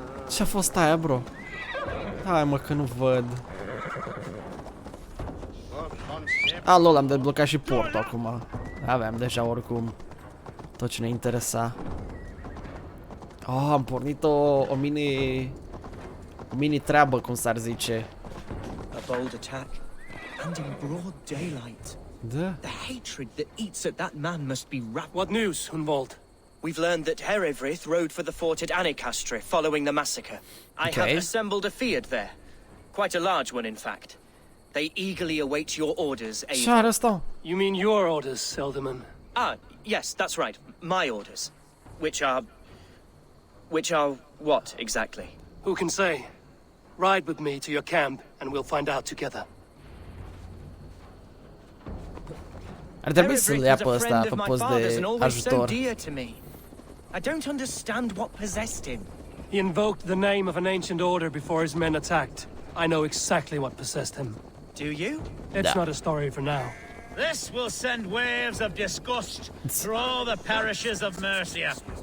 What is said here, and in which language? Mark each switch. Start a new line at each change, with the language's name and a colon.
Romanian: Ce-a fost aia, bro? Hai mă, că nu văd. Lol, am deblocat și portul acum. Aveam deja oricum tot ce ne interesa. Am pornit o mini treabă, cum s-ar zice.
English: A bold attack, and in broad daylight.
Romanian: Da.
English: The hatred that eats at that man must be wrapped. What news, Hunwald? We've learned that Herewrith rode for the fort at Annikastre following the massacre. I have assembled a field there. Quite a large one, in fact. They eagerly await your orders, Eivor. You mean your orders, Elderman? Ah, yes, that's right. My orders. Which are what, exactly? Who can say? Ride with me to your camp, and we'll find out together.
Romanian: Ar trebui să-l ia pe ăsta pe post de ajutor.
English: I don't understand what possessed him. He invoked the name of an ancient order before his men attacked. I know exactly what possessed him. Do you? It's not a story for now. This will send waves of disgust through all the parishes of Mercia.